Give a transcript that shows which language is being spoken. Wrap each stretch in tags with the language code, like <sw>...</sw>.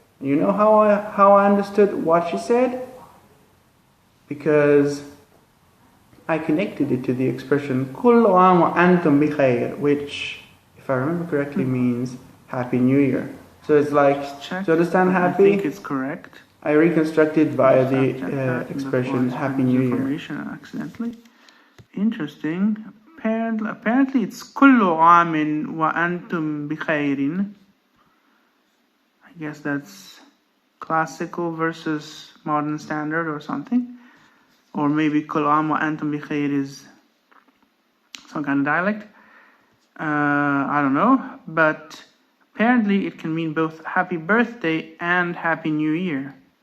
<en>You know how I understood what she said? Because I connected it to the expression</en> <ar>كل عام وأنتم بخير,</ar> <en>which, if I remember correctly, means Happy New Year. So it's like, to understand happy, I think it's correct. I reconstructed via the expression Happy New Year. Accidentally. Interesting. Apparently it's</en> <ar>كل عام وأنتم بخير.</ar> <en>I guess that's classical versus modern standard or something. Or maybe</en> <ar>كل عام وأنتم بخير</ar> <en>is some kind of dialect. I don't know. But apparently it can mean both happy birthday and happy new year.</en>